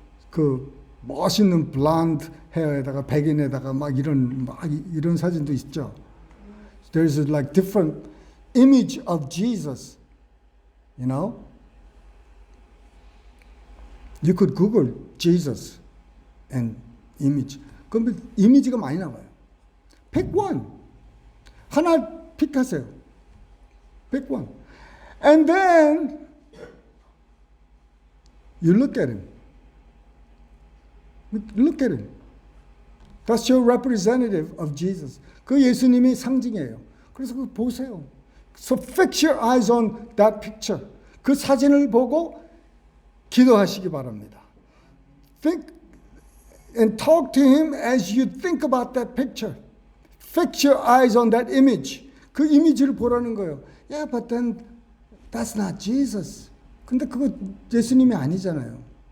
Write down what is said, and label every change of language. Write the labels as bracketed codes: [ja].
[ko] 그 멋있는 blonde 헤어에다가 백인에다가 막 이런 사진도 있죠. [en] There's like different image of Jesus, You could Google Jesus and image. [ko] 그러면 이미지가 많이 나와요. [en] Pick one. [ko] 하나 픽하세요. [en] Pick one. And then you look at him. Look at him. That's your representative of Jesus. [ko] 그 예수님이 상징이에요. 그래서 그거 보세요. [en] So fix your eyes on that picture. [ko] 그 사진을 보고 기도하시기 바랍니다. [en] Think and talk to him as you think about that picture. Fix your eyes on that image. [ko] 그 이미지를 보라는 거예요. [en] Yeah, but then that's not Jesus. [ko] 근데 그거 예수님이 아니잖아요.